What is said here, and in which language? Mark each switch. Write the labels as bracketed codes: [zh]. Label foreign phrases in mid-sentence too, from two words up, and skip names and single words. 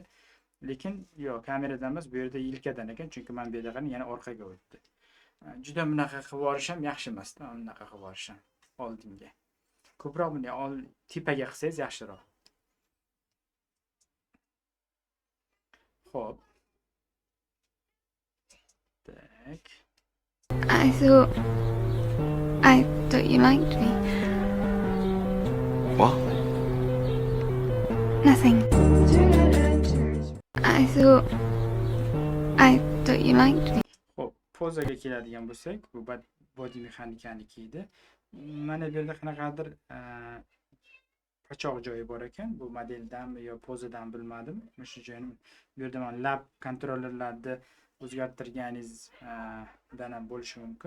[uz] Lekin yo'q, kameradan emas, bu yerda yelkadan ekan, chunki men bu yerda qarang, yana orqaga o'tdi. Juda bunaqa qilib borish ham yaxshi emas-da, bunaqa qilib borish ham oldinga. Ko'proq bunday tepaga qilsangiz yaxshiroq. Xo'p. Tak. [en] I thought you liked me. What? Nothing. I thought you liked me. [uz] Xo'p, pozaga keladigan bo'lsak, bu body mexanikaniki edi. Mana bu yerda qanaqadir pochoq joyi bor ekan. Bu modeldanmi yo pozadan bilmadim. Shu joyini bu yerda mana lab kontrollerlarni o'zgartirganingiz dan ham bo'lishi mumkin.